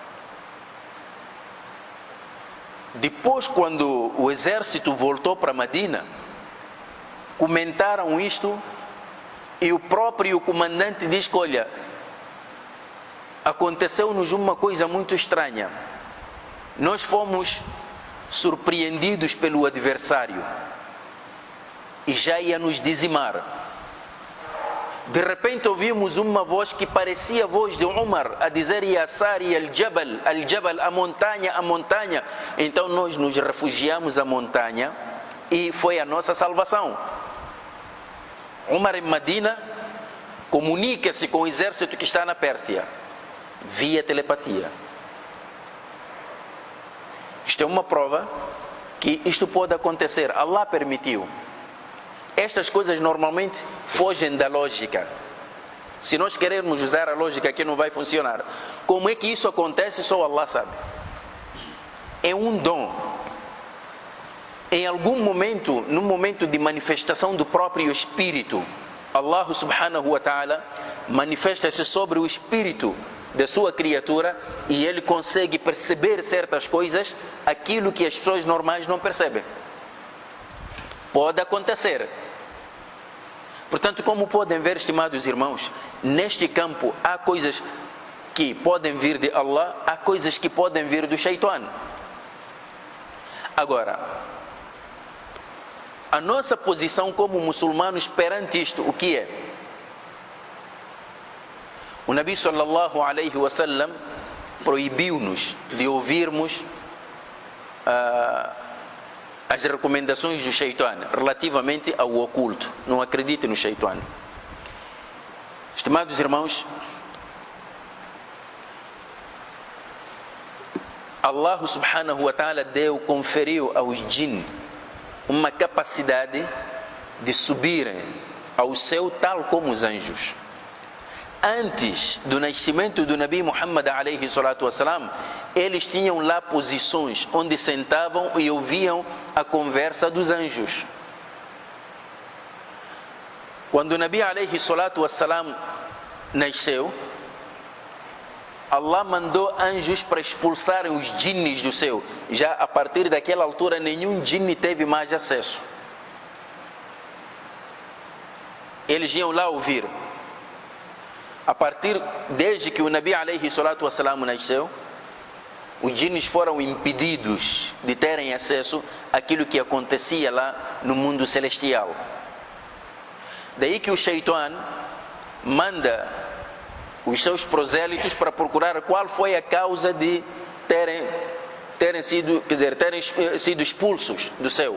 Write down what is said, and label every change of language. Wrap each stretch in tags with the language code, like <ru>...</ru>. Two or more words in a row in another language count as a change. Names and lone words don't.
<pt>Depois, quando o exército voltou para Medina, comentaram isto e o próprio comandante disse que, olha, aconteceu-nos uma coisa muito estranha. Nós fomos surpreendidos pelo adversário e já ia nos dizimar. De repente ouvimos uma voz que parecia a voz de Umar a dizer,</pt> <ar>يا ساري الجبل الجبل,</ar> <pt>a montanha, a montanha. Então nós nos refugiamos à montanha e foi a nossa salvação. Umar em Medina comunica-se com o exército que está na Pérsia via telepatia. Isto é uma prova que isto pode acontecer. Allah permitiu. Estas coisas normalmente fogem da lógica. Se nós queremos usar a lógica aqui não vai funcionar. Como é que isso acontece? Só Allah sabe. É um dom. Em algum momento, no momento de manifestação do próprio Espírito, Allah</pt> <ar>سبحانه وتعالى</ar> <pt>manifesta-se sobre o Espírito da sua criatura e ele consegue perceber certas coisas, aquilo que as pessoas normais não percebem. Pode acontecer. Portanto, como podem ver, estimados irmãos, neste campo há coisas que podem vir de Allah, há coisas que podem vir do Shaitan. Agora, a nossa posição como muçulmanos perante isto, o que é? O Nabi</pt> <ar>صلى الله عليه وسلم</ar> <pt>proibiu-nos de ouvirmos as recomendações do Shaitan relativamente ao oculto. Não acredite no Shaitan. Estimados irmãos, Allah</pt> <ar>سبحانه وتعالى</ar> <pt>conferiu aos jinn uma capacidade de subirem ao céu tal como os anjos. Antes do nascimento do Nabi Muhammad</pt> <ar>عليه الصلاة والسلام,</ar> <pt>eles tinham lá posições onde sentavam e ouviam a conversa dos anjos. Quando o Nabi</pt> <ar>عليه الصلاة والسلام</ar> <pt>nasceu, Allah mandou anjos para expulsarem os jinnis do céu. Já a partir daquela altura nenhum jinni teve mais acesso. Eles iam lá ouvir. Desde que o Nabi</pt> <ar>عليه الصلاة والسلام</ar> <pt>nasceu, os jinnis foram impedidos de terem acesso àquilo que acontecia lá no mundo celestial. Daí que o Shaitan manda os seus prosélitos para procurar qual foi a causa de terem sido expulsos do céu.</pt>